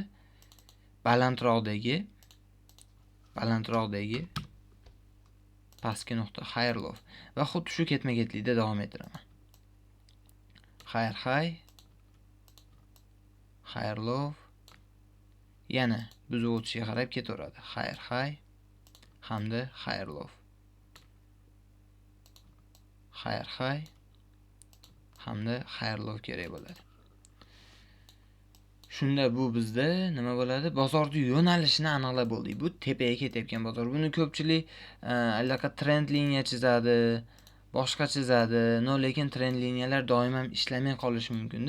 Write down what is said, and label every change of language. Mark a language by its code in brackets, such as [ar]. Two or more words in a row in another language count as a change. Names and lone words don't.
[uz] Balandroqdagi pastki nuqta [en] higher low [uz] va xuddi shu ketma-ketlikda davom ettiraman. [en] Higher low, [uz] yana buzib o'tishga qarab ketaveradi. Higher hamda [en] higher low. [uz] Higher hamda [en] higher low [uz] kerak bo'ladi. Shunda bu bizda nima bo'ladi? Bozorning yo'nalishini aniqlab bo'ldik. Bu tepaga ketayotgan bozor. Buni ko'pchilik allaqa trend liniya chizadi, boshqa chizadi. Lekin trend liniyalar doim ham ishlamay qolishi mumkin-da.